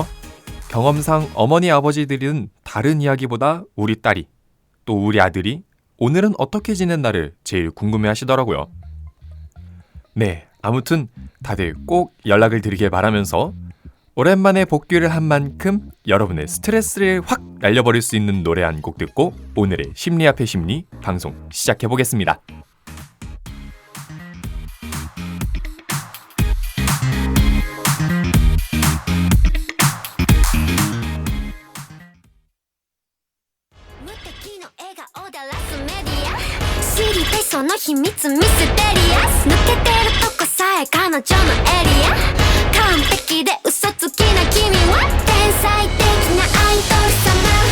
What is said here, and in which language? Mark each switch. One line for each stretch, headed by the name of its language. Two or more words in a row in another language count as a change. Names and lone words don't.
Korean: 경험상 어머니 아버지들은 다른 이야기보다 우리 딸이 또 우리 아들이 오늘은 어떻게 지냈나를 제일 궁금해 하시더라고요. 네, 아무튼 다들 꼭 연락을 드리길 바라면서 오랜만에 복귀를 한 만큼 여러분의 스트레스를 확 날려버릴 수 있는 노래 한 곡 듣고 오늘의 심리 앞에 심리 방송 시작해보겠습니다.
Japanese: その秘密ミステリアス抜けてるとこさえ彼女のエリア完璧で嘘つきな君は天才的なアイドル様